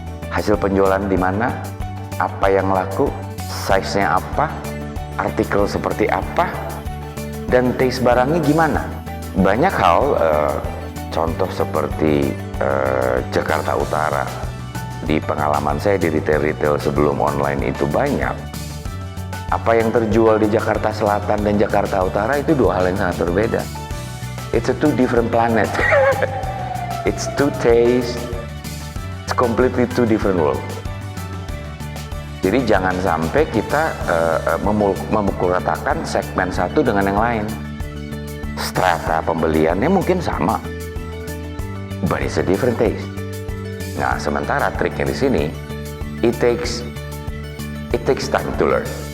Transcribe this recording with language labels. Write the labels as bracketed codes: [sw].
[id] Hasil penjualan di mana, apa yang laku, size-nya apa, artikel seperti apa, dan taste barangnya gimana. Banyak hal, contoh seperti Jakarta Utara. Di pengalaman saya di retail-retail sebelum online itu banyak. Apa yang terjual di Jakarta Selatan dan Jakarta Utara itu dua hal yang sangat berbeda. [en] It's a two different planet. It's two taste. It's completely two different world. [id] Jadi jangan sampai kita memukul ratakan segmen satu dengan yang lain. Strata pembeliannya mungkin sama, [en] but it's a different taste. [id] Nah, sementara triknya di sini, [en] it takes time to learn.